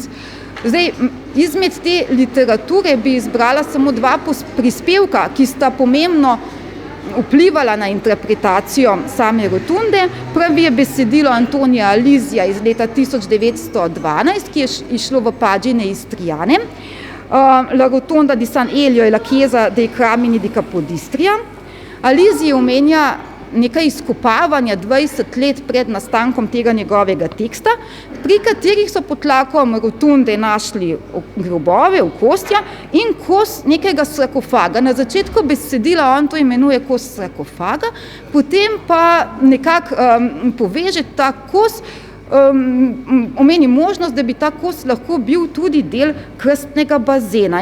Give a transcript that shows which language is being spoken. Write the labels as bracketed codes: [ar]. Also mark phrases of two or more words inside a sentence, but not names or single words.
[sl] Zdaj, izmed te literature bi izbrala samo dva prispevka, ki sta pomembno vplivala na interpretacijo same rotunde. Prvi je besedilo Antonija Alizija iz leta 1912, ki je išlo v pagine Istriane, La rotonda di San Elio e la chiesa dei Cramini di Capodistria. Alizij omenja nekaj izkopavanja 20 let pred nastankom tega njegovega teksta, pri katerih so pod tlakom rotunde našli grobove, okostja in kos nekega sarkofaga. Na začetku besedila on to imenuje kos sarkofaga, potem pa nekako poveže ta kos, omeni možnost, da bi ta kos lahko bil tudi del krstnega bazena.